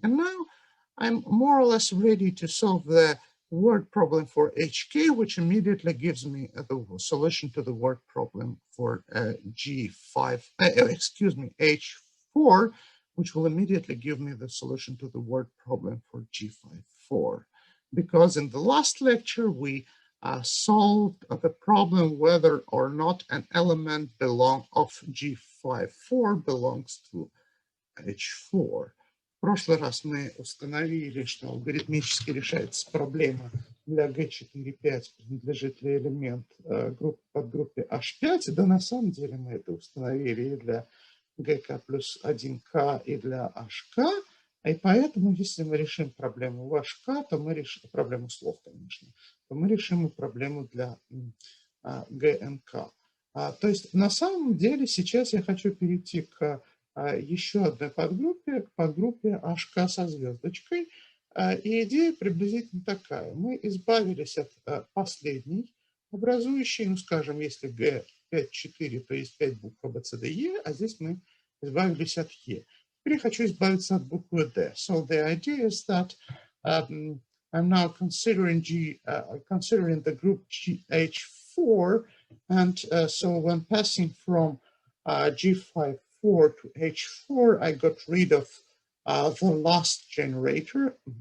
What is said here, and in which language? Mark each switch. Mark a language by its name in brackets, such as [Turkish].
[English] And now I'm more or less ready to solve the word problem for HK, which immediately gives me the solution to the word problem for H4, which will immediately give me the solution to the word problem for G54. Because in the last lecture, we solved the problem whether or not an element of G54 belongs to H4. [Russian] В прошлый раз мы установили, что алгоритмически решается проблема для G4-5, принадлежит ли элемент подгруппе H5. Да, на самом деле мы это установили и для GK плюс 1K и для HK. И поэтому, если мы решим проблему в HK, то мы решим проблему слов, конечно, то мы решим и проблему для GNK. То есть на самом деле сейчас я хочу перейти к еще одной подгруппе, к подгруппе HK со звездочкой. И идея приблизительно такая. Мы избавились от последней образующей, ну, скажем, если G5-4, то есть 5 букв A, B, C, D, E, а здесь мы избавились от E. Теперь я хочу избавиться от буквы D. [English] So the idea is that I'm now considering the group H4, and so when passing from G54 to H4, I got rid of the last generator.